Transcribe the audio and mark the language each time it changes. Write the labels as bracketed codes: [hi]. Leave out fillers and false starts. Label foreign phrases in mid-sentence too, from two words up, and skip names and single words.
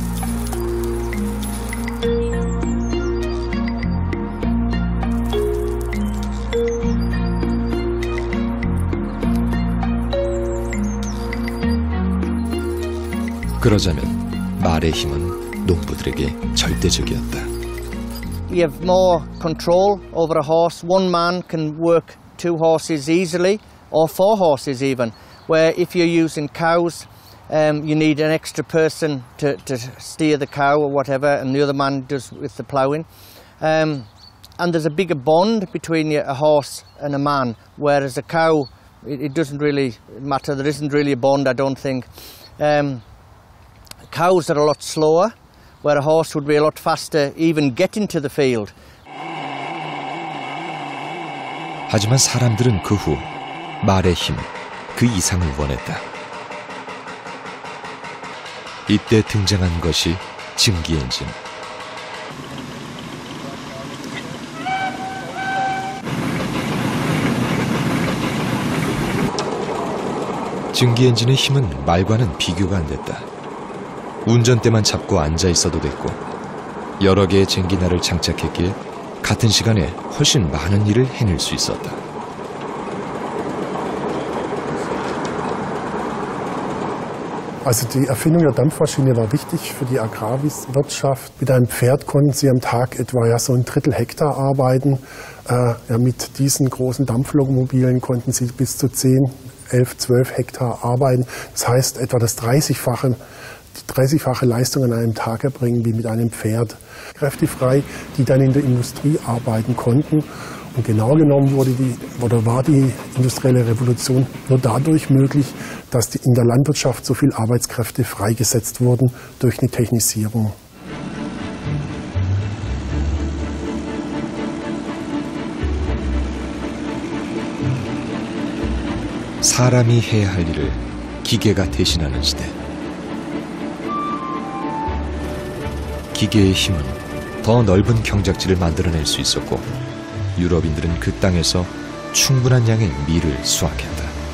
[ko] 그러자면 말의 힘은 농부들에게 절대적이었다. [en] You have more control over a horse. One man can work 2 horses easily, or 4 horses even. Where if you're using cows, you need an extra person to steer the cow or whatever, and the other man does with the ploughing. And there's a bigger bond between a horse and a man, whereas a cow, it doesn't really matter. There isn't really a bond, I don't think. Cows are a lot slower, where a horse would be a lot faster even getting to the field. [ko] 하지만 사람들은 그 후 말의 힘, 그 이상을 원했다. 이때 등장한 것이 증기 엔진. 증기 엔진의 힘은 말과는 비교가 안 됐다. 운전대만 잡고 앉아 있어도 됐고 여러 개의 쟁기날을 장착했기에 같은 시간에 훨씬 많은 일을 해낼 수 있었다. [de] Also die Erfindung der Dampfmaschine war wichtig für die Agrarwirtschaft. Mit einem Pferd konnten sie am Tag etwa so 1/3 Hektar arbeiten. Mit diesen großen Dampflokomobilen konnten sie bis zu 10, 11, 12 Hektar arbeiten. Das heißt etwa die 30-fache Leistung an einem Tag erbringen wie mit einem Pferd. Kräfte frei, die dann in der Industrie arbeiten konnten. Und genau genommen war die industrielle Revolution nur dadurch möglich, dass in der Landwirtschaft so viele Arbeitskräfte freigesetzt wurden durch die Technisierung. [ko] 사람이 해야 할 일을 기계가 대신하는 시대. 기계의 힘은 더 넓은 경작지를 만들어낼 수 있었고 유럽인들은 그 땅에서 충분한 양의 밀을 수확했다.